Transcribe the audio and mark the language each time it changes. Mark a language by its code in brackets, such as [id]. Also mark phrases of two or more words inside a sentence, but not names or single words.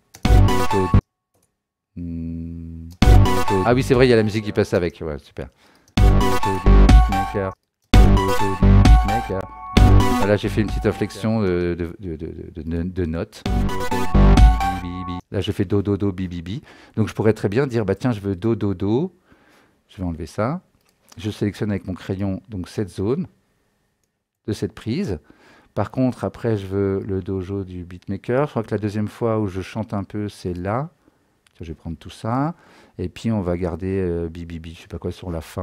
[fr] Ah oui, c'est vrai, il y a la musique qui passe avec. Ouais, super. Là, j'ai fait une petite inflexion de notes. Là, je fais do, do, do, bi, bi, bi. Donc, je pourrais très bien dire, bah tiens, je veux do, do, do. Je vais enlever ça. Je sélectionne avec mon crayon donc cette zone de cette prise. Par contre, après, je veux le dojo du beatmaker. Je crois que la deuxième fois où je chante un peu, c'est là. Je vais prendre tout ça. Et puis, on va garder bibibi, je sais pas quoi, sur la fin.